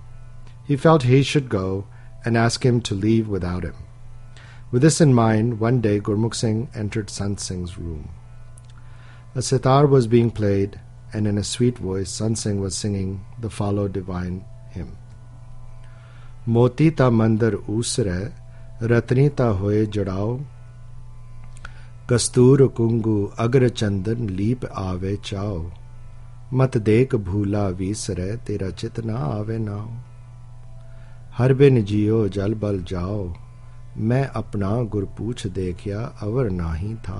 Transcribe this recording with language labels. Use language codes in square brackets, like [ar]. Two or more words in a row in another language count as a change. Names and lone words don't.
[en] He felt he should go and ask him to leave without him. With this in mind, one day Gurmukh Singh entered Sant Singh's room. A sitar was being played, and in a sweet voice Sant Singh was singing the following divine hymn. [pa] ਮੋਤੀ ਤ ਮੰਦਰ ਊਸਰੇ, ਰਤਨੀ ਤ ਹੋਏ ਜੜਾਉ, ਕਸਤੂਰ ਕੁੰਗੂ ਅਗਰ ਚੰਦਨ ਲੀਪ ਆਵੇ ਚਾਓ, ਮਤ ਦੇਖ ਭੂਲਾ ਵੀਸਰੈ ਤੇਰਾ ਚਿਤ ਨਾ ਆਵੇ ਨਾਓ। ਹਰ ਬਿਨ ਜੀਓ ਜਲ ਬਲ ਜਾਓ, ਮੈਂ ਅਪਨਾ ਗੁਰਪੂਛ ਦੇਖਿਆ ਅਵਰ ਨਾਹੀ ਥਾ।